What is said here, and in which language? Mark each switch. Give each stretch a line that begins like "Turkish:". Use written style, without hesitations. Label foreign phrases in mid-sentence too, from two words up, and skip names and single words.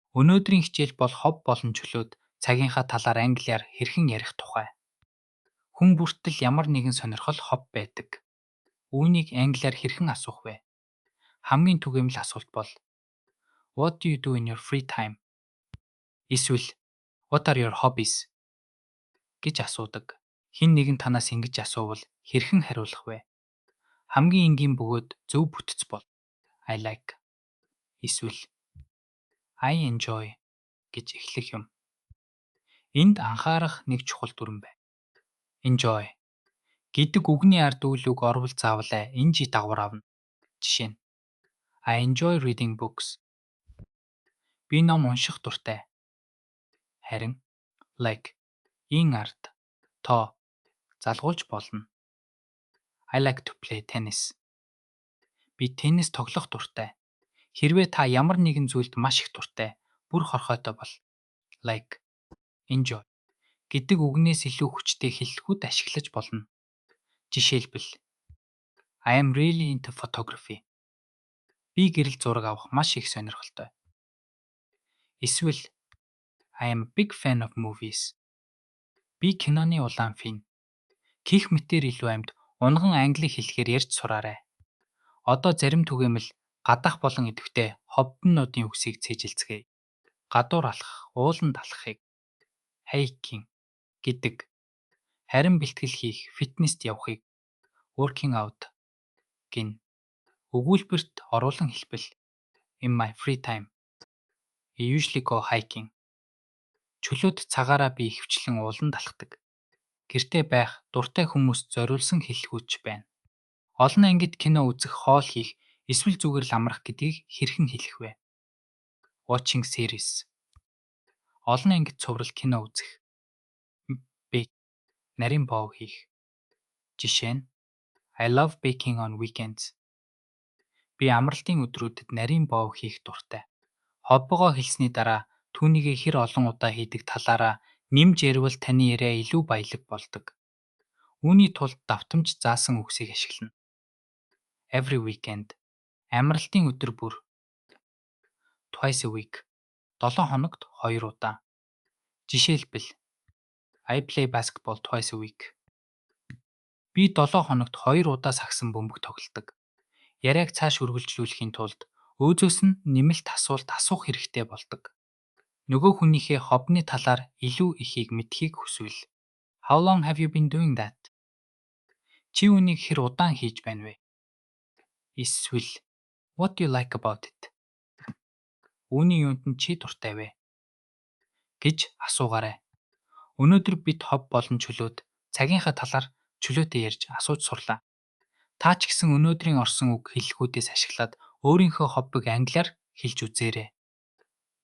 Mongolian: Өнөөдрийн хичээл бол хоб болон чөлөөт цагийнхаа талаар англиар хэрхэн ярих тухай. Хүн бүртэл ямар нэгэн сонирхол хоб байдаг. Үүнийг англиар хэрхэн асуух вэ? Хамгийн түгээмэл асуулт бол
English: What do you do in your free time? Эсвэл What are your hobbies?
Mongolian: гэж асуудаг. Хэн нэгэн танаас ингэж асуувал хэрхэн хариулах вэ? Хамгийн энгийн бөгөөд зөв бүтэц бол
English: I like.
Mongolian: Эсвэл
English: I enjoy
Mongolian: гэж эхлэх юм. Энд анхаарах нэг чухал дүрэн байна. Enjoy гэдэг үгний ард үйл үг орвол заавал NG дагавар авна. Жишээ нь
English: I enjoy reading books.
Mongolian: Би ном унших дуртай. Харин like ийн ард тоо залгуулж болно.
English: I like to play tennis.
Mongolian: Би теннис тоглох дуртай. Хэрвээ та ямар нэгэн зүйлд маш их дуртай, бүр хорхойтой бол
English: like enjoy
Mongolian: гэдэг үгнээс илүү хүчтэй хэллэгүүд ашиглаж болно.
English: Жишээлбэл I am really into photography.
Mongolian: Би гэрэл зураг авах маш их сонирхолтой.
English: Эсвэл I am a big fan of movies.
Mongolian: Би киноны улаан фэн. Гэх мэтээр илүү амьд унган англи хэлээр ярьж сураарай. Одоо зарим түгээмэл гадах болон идэвхтэй хоббинуудын үгсийг цээжилцгээе. Гадуур алхах, ууланд алхахыг hiking гэдэг. Харин бэлтгэл хийх, фитнест явахыг
English: working out
Mongolian: гин. Өгүүлбэрт оруулан хэлбэл
English: In my free time I usually go hiking.
Mongolian: Чөлөөт цагаараа би ихэвчлэн ууланд алхдаг. Гэртээ байх дуртай хүмүүст зориулсан хэллэгүүч байна. Олон ангид кино үзэх, хоол хийх, эсвэл зүгээр л амрах гэдгийг хэрхэн хэлэх вэ?
English: Watching series.
Mongolian: Олон ангид цуврал кино үзэх. Bake. Нарийн боов хийх.
English: Жишээ нь I love baking on weekends.
Mongolian: Би амралтын өдрүүдэд нарийн боов хийх дуртай. Хоббигоо хэлсний дараа түүнийг хэр олон удаа хийдэг талаараа нэмж ярил таны яриа илүү баялаг болдог. Үүний тулд давтамж заасан үгсийг ашиглана.
English: Every weekend.
Mongolian: Амралтын өдөр бүр.
English: Twice a week.
Mongolian: 7 хоногт 2 удаа.
English: Жишээлбэл I play basketball twice a week.
Mongolian: Би 7 хоногт 2 удаа сагсан бөмбөг тоглодог. Яриаг цааш үргэлжлүүлэхийн тулд өөзөөс нь нэмэлт асуулт асуух хэрэгтэй болдог. Нөгөө хүнийхээ хоббины талаар илүү ихийг мэдхийг хүсвэл
English: How long have you been doing that?
Mongolian: Чи үүнийг хэр удаан хийж байна вэ?
English: Эсвэл What do you like about it?
Mongolian: Үүний юунд нь чи дуртай вэ? гэж асуугаарай. Өнөөдөр бид хоб болон чөлөөт цагийнхаа талаар чөлөөтэй ярьж асууж сурлаа. Та ч гэсэн өнөөдрийн орсон үг хэллэгүүдээс ашиглаад өөрийнхөө хоббиг англиар хэлж үзээрэй.